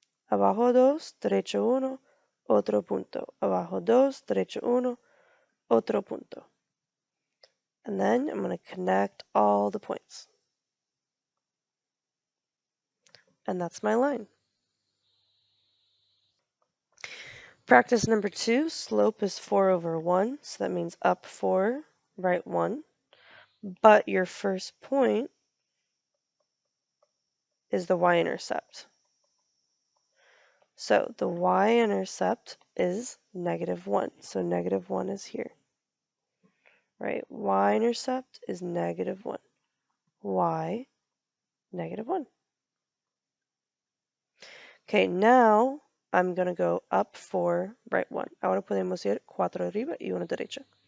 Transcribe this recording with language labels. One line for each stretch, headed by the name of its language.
Spanish: Abajo 2, derecho 1, otro punto. Abajo 2, derecho 1, otro punto.
English: And then I'm going to connect all the points. And that's my line. Practice number 2, slope is 4 over 1, so that means up 4, right 1. But your first point is the y-intercept. So the y-intercept is negative 1, so negative 1 is here. Right, y-intercept is negative 1. Y, negative 1. Okay, now I'm going to go up 4, right 1.
Spanish: Ahora podemos ir 4 arriba y 1 derecha.